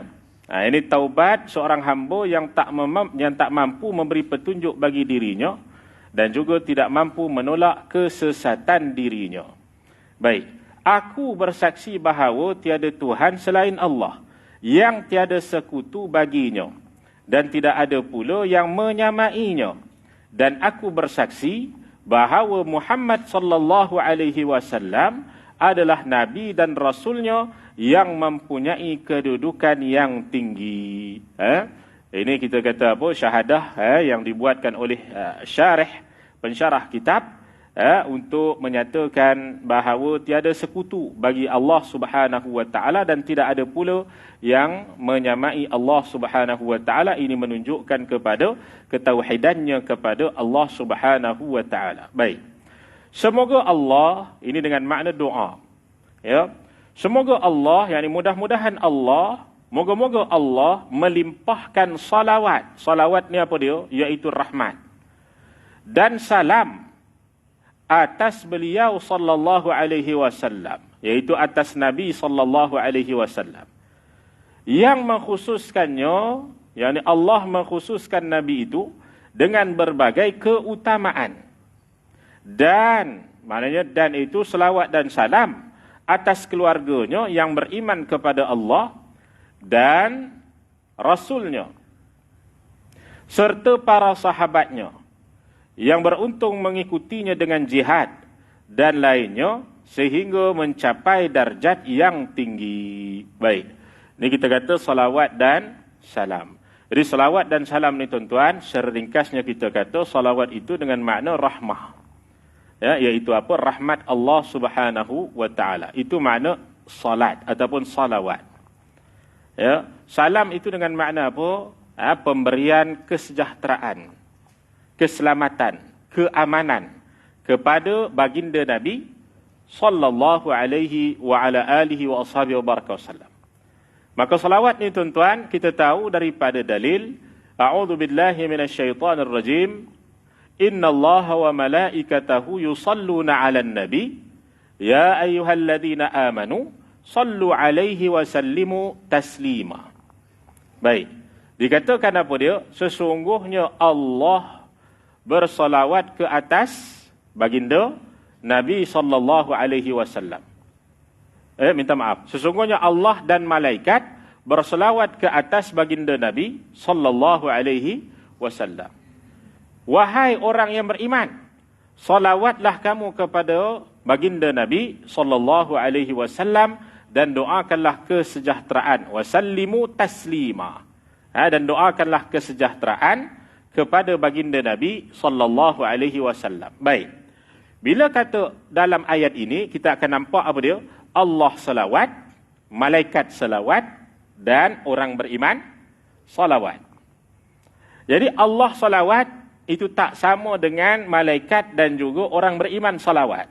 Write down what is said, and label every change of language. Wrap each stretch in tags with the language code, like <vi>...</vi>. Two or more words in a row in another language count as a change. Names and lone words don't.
<ms>Ini taubat seorang hamba yang tak mampu memberi petunjuk bagi dirinya dan juga tidak mampu menolak kesesatan dirinya. Baik, aku bersaksi bahawa tiada Tuhan selain Allah, yang tiada sekutu baginya, dan tidak ada pula yang menyamainya. Dan aku bersaksi bahawa Muhammad</ms> <ar>صلى الله عليه وسلم</ar> <ms>adalah nabi dan rasulnya yang mempunyai kedudukan yang tinggi. Ini kita kata apa? Syahadah yang dibuatkan oleh pensyarah kitab untuk menyatakan bahawa tiada sekutu bagi Allah</ms> <ar>سبحانه وتعالى</ar> <ms>dan tidak ada pula yang menyamai Allah</ms> <ar>سبحانه وتعالى.</ar> <ms>Ini menunjukkan kepada ketauhidannya kepada Allah</ms> <ar>سبحانه وتعالى.</ar> <ms>Baik. Semoga Allah, ini dengan makna doa. Ya. Semoga Allah, yakni mudah-mudahan Allah, moga-moga Allah melimpahkan salawat. Salawat ni apa dia? Iaitu rahmat. Dan salam atas beliau</ms> <ar>صلى الله عليه وسلم,</ar> <ms>iaitu atas Nabi</ms> <ar>صلى الله عليه وسلم.</ar> <ms>Yang mengkhususkannya, yakni Allah mengkhususkan Nabi itu dengan berbagai keutamaan. Dan, maknanya dan itu selawat dan salam atas keluarganya yang beriman kepada Allah dan Rasulnya, serta para sahabatnya yang beruntung mengikutinya dengan jihad dan lainnya sehingga mencapai darjat yang tinggi. Baik, ini kita kata salawat dan salam. Jadi salawat dan salam ni tuan-tuan, secara ringkasnya kita kata salawat itu dengan makna rahmah. Ya, iaitu apa? Rahmat Allah</ms> <ar>سبحانه وتعالى.</ar> <ms>Itu makna salat ataupun salawat. Ya, salam itu dengan makna apa? Pemberian kesejahteraan, keselamatan, keamanan kepada baginda Nabi</ms> <ar>صلى الله عليه وعلى آله وأصحابه وبارك وسلم.</ar> <ms>Maka salawat ni tuan-tuan kita tahu daripada dalil</ms> <ar>أعوذ بالله من الشيطان الرجيم. إن الله وملائكته يصلون على النبي يا أيها الذين آمنوا صلوا عليه وسلموا تسليما.</ar> <ms>Baik, dikatakan apa dia? Sesungguhnya Allah bersalawat ke atas baginda Nabi</ms> <ar>صلى الله عليه وسلم.</ar> <ms>Minta maaf. Sesungguhnya Allah dan malaikat bersalawat ke atas baginda Nabi</ms> <ar>صلى الله عليه وسلم.</ar> <ms>Wahai orang yang beriman, salawatlah kamu kepada baginda Nabi</ms> <ar>صلى الله عليه وسلم</ar> <ms>dan doakanlah kesejahteraan.</ms> <ar>وسلموا تسليما.</ar> <ms>Dan doakanlah kesejahteraan kepada baginda Nabi</ms> <ar>صلى الله عليه وسلم.</ar> <ms>Baik. Bila kata dalam ayat ini kita akan nampak apa dia? Allah salawat, malaikat salawat dan orang beriman salawat. Jadi Allah salawat itu tak sama dengan malaikat dan juga orang beriman salawat.</ms>